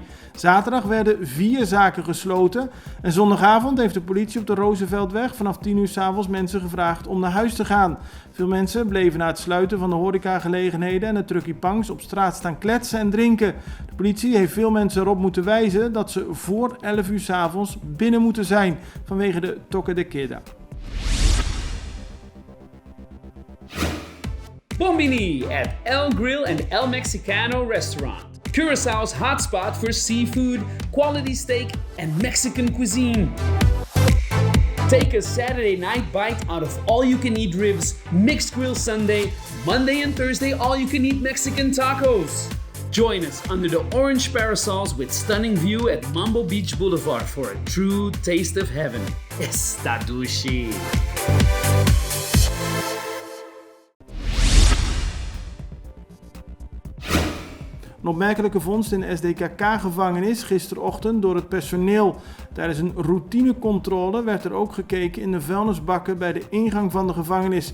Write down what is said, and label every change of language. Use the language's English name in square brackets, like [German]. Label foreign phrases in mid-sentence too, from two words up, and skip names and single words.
[Dutch] Zaterdag werden 4 zaken gesloten. En zondagavond heeft de politie op de Rooseveltweg vanaf 10 uur 's avonds mensen gevraagd om naar huis te gaan. Veel mensen bleven na het sluiten van de horecagelegenheden en de truckypangs op straat staan kletsen en drinken. De politie heeft veel mensen erop moeten wijzen dat ze voor 11 uur 's avonds binnen moeten zijn vanwege de [Spanish] toque de queda. [English] Bombini at El Grill and El Mexicano restaurant. Curaçao's hotspot for seafood, quality steak, and Mexican cuisine. Take a Saturday night bite out of all-you-can-eat ribs, mixed grill Sunday, Monday and Thursday all-you-can-eat Mexican tacos. Join us under the orange parasols with stunning view at Mambo Beach Boulevard for a true taste of heaven. [Papiamento] Estadushi. [Dutch] Een opmerkelijke vondst in de SDKK-gevangenis gisterochtend door het personeel. Tijdens een routinecontrole werd er ook gekeken in de vuilnisbakken bij de ingang van de gevangenis.